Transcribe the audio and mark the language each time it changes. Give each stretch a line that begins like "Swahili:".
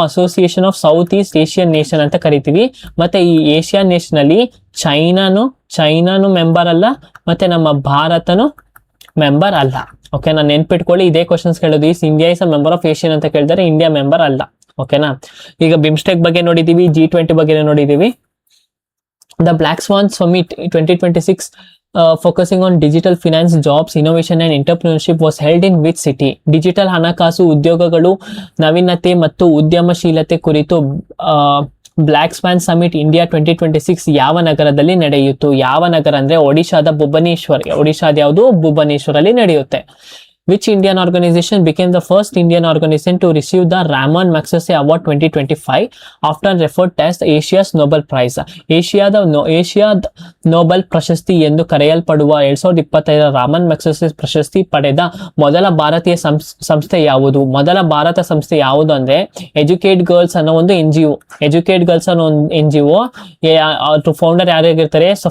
Kannada: Association of south East Asian nation ಅಂತ ಕರಿತೀವಿ. ಮತ್ತೆ ಈ ಏಷಿಯನ್ ನೇಷನ್ ಅಲ್ಲಿ ಚೈನಾನು ಮೆಂಬರ್ ಅಲ್ಲ, ಮತ್ತೆ ನಮ್ಮ ಭಾರತನು ಮೆಂಬರ್ ಅಲ್ಲ. ಓಕೆನಾ? ನೆನ್ಪಿಟ್ಕೊಳ್ಳಿ, ಇದೇ ಕ್ವಶನ್ಸ್ ಕೇಳೋದು.
English: India is a member of Asian
Kannada: ಅಂತ ಕೇಳಿದರೆ ಇಂಡಿಯಾ ಮೆಂಬರ್ ಅಲ್ಲ. ಓಕೆನಾ? ಈಗ ಬಿಮ್ಸ್ಟೆಕ್ ಬಗ್ಗೆ ನೋಡಿದೀವಿ, G20 ಬಗ್ಗೆ ನೋಡಿದೀವಿ.
English: The Black Swan Summit 2026 focusing on digital finance, jobs, innovation and entrepreneurship was held in which city?
Kannada: Digital ಹಣಕಾಸು, ಉದ್ಯೋಗಗಳು, ನವೀನತೆ ಮತ್ತು ಉದ್ಯಮಶೀಲತೆ ಕುರಿತು ಬ್ಲ್ಯಾಕ್ ಸ್ವಾನ್ ಸಮಿಟ್ ಇಂಡಿಯಾ 2026 ಯಾವ ನಗರದಲ್ಲಿ ನಡೆಯಿತು? ಯಾವ ನಗರ ಅಂದ್ರೆ ಒಡಿಶಾದ ಭುವನೇಶ್ವರ್. ಒಡಿಶಾದ ಯಾವುದು? ಭುವನೇಶ್ವರ್ ಅಲ್ಲಿ ನಡೆಯುತ್ತೆ.
English: Which Indian organization became the first Indian organization to receive the Ramon Magsaysay Award 2025, often referred as Asia's Nobel Prize?
Kannada: ಏಷ್ಯಾದ ನೋಬೆಲ್ ಪ್ರಶಸ್ತಿ ಎಂದು ಕರೆಯಲ್ಪಡುವ 2025 ರಾಮನ್ ಮ್ಯಾಗ್ಸೆಸೆ ಪ್ರಶಸ್ತಿ ಪಡೆದ ಮೊದಲ ಭಾರತೀಯ ಸಂಸ್ಥೆ ಯಾವುದು? ಮೊದಲ ಭಾರತ ಸಂಸ್ಥೆ ಯಾವುದು ಅಂದ್ರೆ ಎಜುಕೇಟ್ ಗರ್ಲ್ಸ್ ಅನ್ನೋ ಒಂದು NGO. ಎಜುಕೇಟ್ ಗರ್ಲ್ಸ್ ಅನ್ನೋ ಒಂದು NGO ಫೌಂಡರ್ ಯಾರಾಗಿರ್ತಾರೆ?